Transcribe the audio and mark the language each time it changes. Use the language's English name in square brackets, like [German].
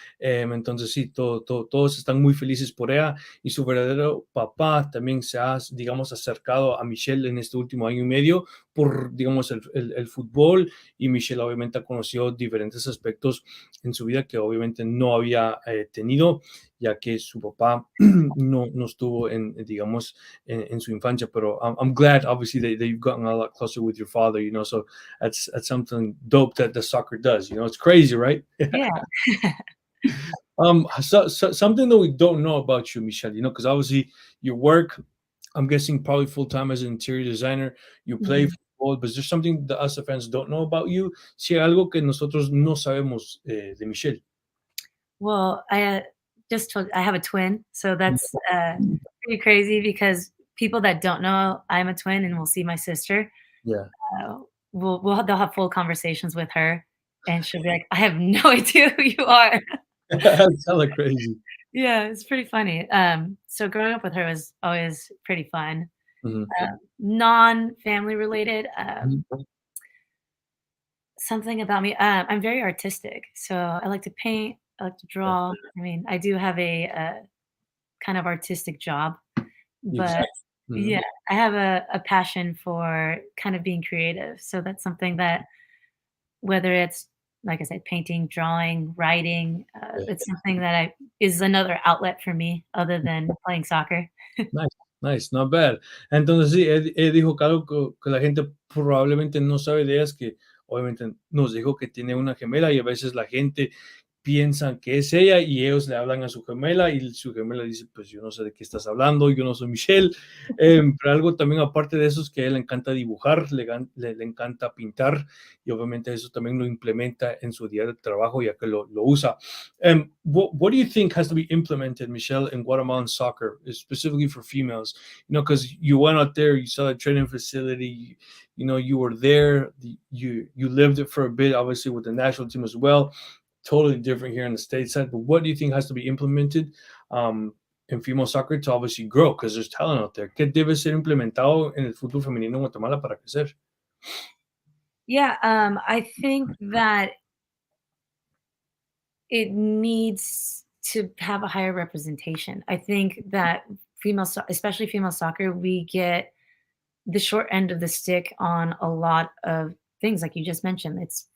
[Spanish] Entonces, sí, todos están muy felices por ella y su verdadero papá también se ha, digamos, acercado a Michelle en este último año y medio por, digamos, el fútbol y Michelle obviamente ha conocido diferentes aspectos en su vida que obviamente no había tenido ya que su papá no estuvo digamos, en su infancia, pero [English] I'm glad, obviously, that you've gotten a lot closer with your father, so that's something dope that the soccer does, it's crazy, right? Yeah. Something that we don't know about you, Michelle, because obviously your work, I'm guessing probably full time as an interior designer, you play Mhm. football, but is there something that us the fans don't know about you? [Spanish] Si hay algo que nosotros no sabemos de Michelle. [English] Well, just told I have a twin, so that's, pretty crazy because people that don't know I'm a twin and will see my sister, Yeah. uh, they'll have full conversations with her, and she'll be like, "I have no idea who you are." That's hella crazy. Yeah, it's pretty funny. So growing up with her was always pretty fun. Mhm. Non-family related, Mhm. something about me, I'm very artistic, so I like to paint, I like to Yeah, draw. I mean, I do have a, kind of artistic job, but exactly. Mhm. yeah, I have a passion for kind of being creative, so that's something that whether it's, like I said, painting, drawing, writing, Yeah. it's something that I is another outlet for me other than playing soccer. Nice, nice, not bad. [Spanish] Entonces sí, él dijo que algo que la gente probablemente no sabe de ella es que obviamente nos dijo que tiene una gemela y a veces la gente piensan que es ella y ellos le hablan a su gemela y su gemela dice, pues yo no sé de qué estás hablando, yo no soy Michelle. Pero algo también aparte de eso es que a él le encanta dibujar, le encanta pintar y obviamente eso también lo implementa en su día de trabajo ya que lo usa. [English] What do you think has to be implemented, Michelle, in Guatemalan soccer, specifically for females? Because you went out there, you saw the training facility, you were there, you lived it for a bit, obviously with the national team as well. Totally different here in the stateside. But what do you think has to be implemented in female soccer to obviously grow? Because there's talent out there. [Spanish] ¿Qué debe ser implementado en el fútbol femenino en Guatemala para crecer? [English] Yeah, I think that it needs to have a higher representation. I think that especially female soccer, we get the short end of the stick on a lot of things, like you just mentioned. It's